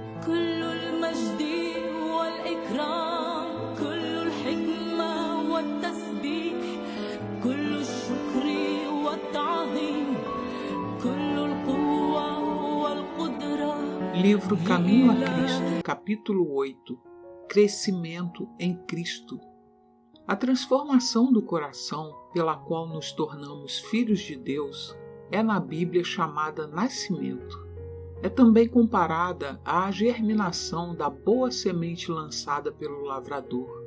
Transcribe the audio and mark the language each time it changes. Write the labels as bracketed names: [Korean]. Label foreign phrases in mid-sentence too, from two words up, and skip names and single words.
[Arabic] كل المجد والإكرام كل الحكمة والتسبيح كل الشكر والتعظيم كل القوة والقدرة. [Portuguese] Livro Caminho a Cristo, capítulo 8. Crescimento em Cristo. A transformação do coração, pela qual nos tornamos filhos de Deus, é na Bíblia chamada nascimento. É também comparada à germinação da boa semente lançada pelo lavrador.